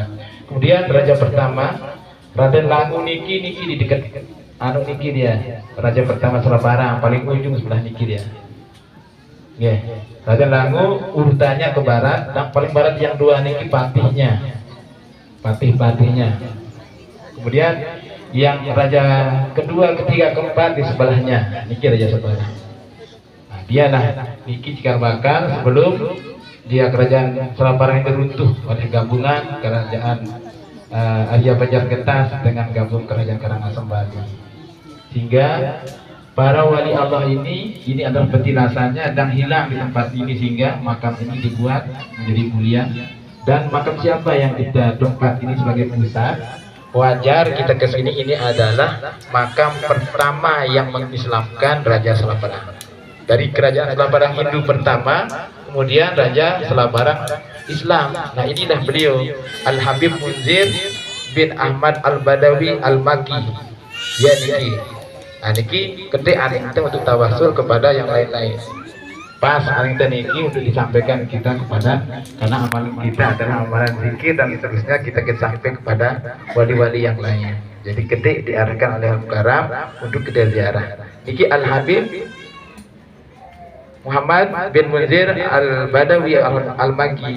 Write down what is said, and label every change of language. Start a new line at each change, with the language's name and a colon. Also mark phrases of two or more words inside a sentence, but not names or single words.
Indonesian: Kemudian raja pertama, Raden Langu niki di dekat anu niki dia, raja pertama Selaparang paling ujung sebelah niki dia. Raden Langu urutannya ke barat, dan paling barat yang dua niki patihnya. Kemudian yang raja kedua, ketiga, keempat di sebelahnya niki raja Selaparang. Nah, dialah niki cikar bakal sebelum dia kerajaan Selaparang itu runtuh oleh gabungan kerajaan Arya Banjargetas dengan gabung kerajaan Karangasem Bali. Sehingga para wali Allah ini adalah petilasannya dan hilang di tempat ini sehingga makam ini dibuat menjadi mulia. Dan makam siapa yang kita tempat ini sebagai pusat? Wajar kita kesini, ini adalah makam pertama yang mengislamkan Raja Selaparang. Dari kerajaan Selaparang Hindu pertama, kemudian Raja Selaparang Islam. Nah, inilah beliau Al-Habib Munzir bin Ahmad Al-Badawi Al-Maki. Ya niki. Nah, niki gede aning untuk tawasul kepada yang lain-lain. Pas aning niki untuk disampaikan kita kepada, karena amalan kita adalah amalan zikir dan seterusnya kita sampai kepada wali-wali yang lain. Jadi gede diarahkan oleh Al-Karam untuk kita ziarah. Niki Al-Habib Muhammad bin Munzir Al-Badawi Al-Maki.